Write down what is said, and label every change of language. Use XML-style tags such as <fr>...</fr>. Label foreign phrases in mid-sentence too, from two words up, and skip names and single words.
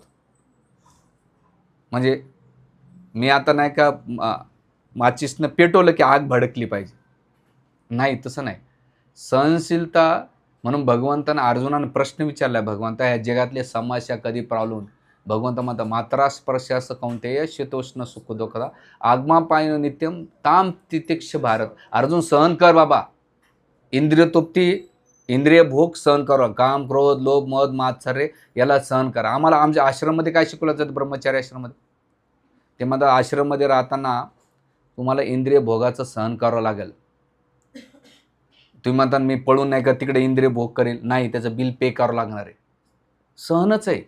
<mr>म्हणजे मी आता नाही का माचीसनं पेटवलं की आग भडकली पाहिजे, नाही, तसं नाही. सहनशीलता. म्हणून भगवंतानं अर्जुनानं प्रश्न विचारला, भगवंता या जगातल्या समस्या कधी प्रॉब्लेम? भगवंत म्हणतात,</mr> <sa>मात्रा स्पर्शास कौंतेय शीतोष्ण सुख दुःखदा आगमापायन नित्यम ताम तितिक्ष भारत.</sa> <mr>अर्जुन सहन कर बाबा, इंद्रिय तृप्ती, इंद्रिय भोग सहन कर, काम, क्रोध, लोभ, मद, मात्सर्य याला सहन करा. आम्हाला आमच्या आश्रममध्ये काय शिकवलं जातं? ब्रह्मचारी आश्रममध्ये ते माझा आश्रममध्ये राहताना तुम्हाला इंद्रिय भोगाचं सहन करावं लागेल. तुम्ही म्हणता मी पळून नाही का तिकडे इंद्रिय भोग करेल, नाही, त्याचं</mr> <en>bill pay</en> <mr>करावं लागणार आहे. सहनच आहे.</mr>